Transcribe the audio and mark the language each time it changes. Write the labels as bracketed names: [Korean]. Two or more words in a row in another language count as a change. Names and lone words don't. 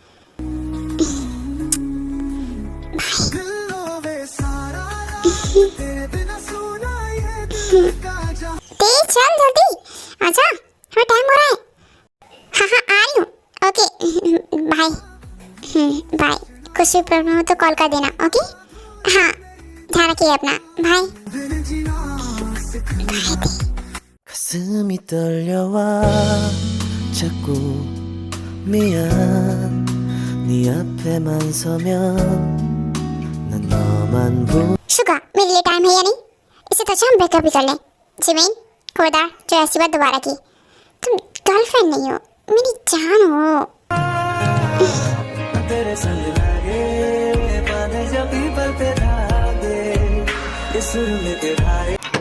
[Hindi] दिलों में सारा रात तेरे बिना सोना ये दिल का जा ते चल जल्दी आजा, हमें टाइम हो रहा है। हाँ हाँ आ रही हूँ, [English] okay bye. [Hindi] बाय। कुछ भी प्रॉब्लम हो तो कॉल कर देना, ओके? हाँ, ध्यान रखिए अपना, बाय। बिन जीना [Korean] 가슴이 떨려와 자꾸 미안 네 앞에만 서면 난 너만 [Hindi] शुगा, मेरे लिए टाइम है या नहीं? इसे तो अच्छा हम ब्रेकअप ही कर लें। जिमीन, खुदा जो ऐसी बात दोबारा की। तुम गर्लफ्रेंड नहीं हो, मेरी जान हो। तेरे संग लागे बांधे जब पीपल पे धागे इस सुर में के भाई